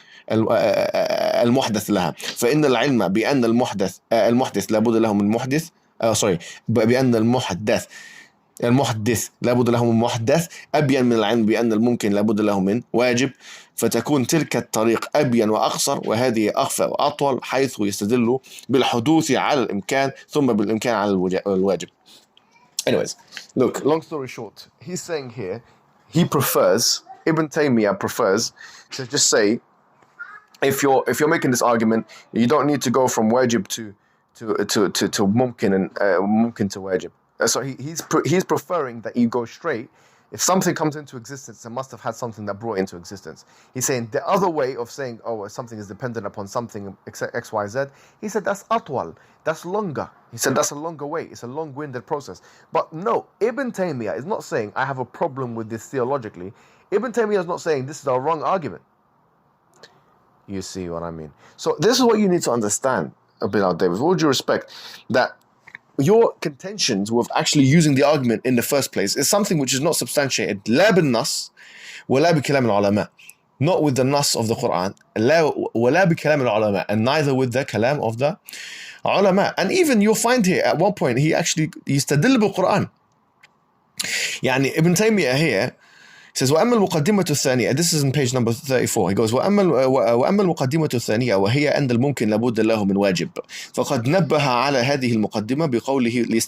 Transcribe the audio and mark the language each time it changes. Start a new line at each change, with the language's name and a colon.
Arabic: المحدث لها فإن العلم بأن المحدث لابد له من محدث بأن المحدث لابد له من محدث أبين من العلم بأن الممكن لابد له من واجب فتكون تلك الطريق أبين وأقصر وهذه أخفى وأطول حيث يستدل بالحدوث على الإمكان ثم بالإمكان على الواجب.
English: Anyways, look, long story short, he's saying here Ibn Taymiyyah prefers to just say if you're making this argument, you don't need to go from wajib to mumkin and mumkin to wajib. So he's preferring that you go straight If something comes into existence, it must have had something that brought it into existence. He's saying the other way of saying, oh, something is dependent upon something, X, Y, Z. He said that's atwal, that's longer. He said that's a longer way. It's a long-winded process. But no, Ibn Taymiyyah is not saying I have a problem with this theologically. Ibn Taymiyyah is not saying this is a wrong argument. You see what I mean? So this is what you need to understand, Bilal Davis, with all due respect, that your contentions with actually using the argument in the first place is something which is not substantiated.
Arabic: لا بالنص ولا بكلام العلماء.
English: Not with the nas of the Quran.
Arabic: لا ولا بكلام العلماء.
English: And neither with the kalam of the ulama. And even you'll find here at one point he actually
Arabic: يستدل بالقرآن. يعني
English: Ibn Taymiyyah here says
Arabic: وأما المقدمة الثانية,
English: this is in page number 34, he goes
Arabic: وأما المقدمة الثانية وهي أن الممكن لابد له من واجب فقد نبه على هذه المقدمة بقوله